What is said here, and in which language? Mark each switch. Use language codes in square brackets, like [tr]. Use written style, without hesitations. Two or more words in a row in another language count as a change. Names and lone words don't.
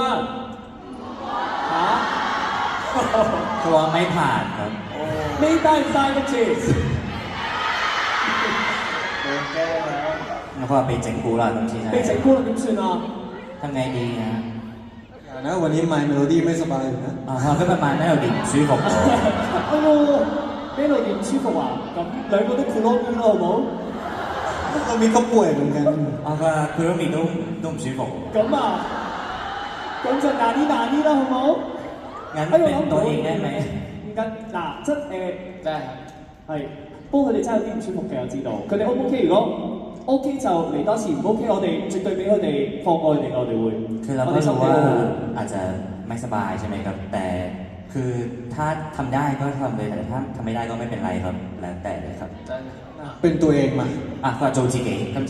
[yue] 嚇？ [th] ตัวไม่ผ่านครับ [yue] 你帶唔帶得住？ [th] โดนแก้แล้ว แล้วก็ [yue] 被整蠱啦咁先被整蠱啦點算啊？ [th] ทำไงดีนะ อย่านะวันนี้ My Melody ไม่สบายอยู่นะ [yue] 啊佢 [th] ประมาณนั้น [yue] 有點唔舒服喎哎呦，Melody 唔舒服啊？咁兩個都 Kuromi 啦，好冇？ [th] ก็มีก็ป่วยเหมือนกัน [yue] 啊佢 Kuromi 都唔舒服喎咁啊，咁就難啲啦，好冇？ [th] งั้นเป็นตัวเองได้ไหม [yue] 唔緊嗱，即 [th] ได้ครับ [yue] 係，不過佢哋真係有啲唔舒服嘅，我知道。佢哋 O 唔 OK？如果 OK 就嚟多次，唔 OK 我哋絕對俾佢哋放過佢哋，我哋會。 [th] คือเรา [yue] 我 [th] ก็ [yue] 哋心 [th] รู้ [yue] 理 [th] ว่า [yue] 都會。 [th] อาจจะไม่สบายใช่ไหมครับ แต่คือถ้าทำได้ก็ทำเลยแต่ถ้าทำไม่ได้ก็ไม่เป็นไรครับแล้วแต่เลยครับ ได้ครับ เป็นตัวเองมา [yue] อ่ะ佢話做自己今次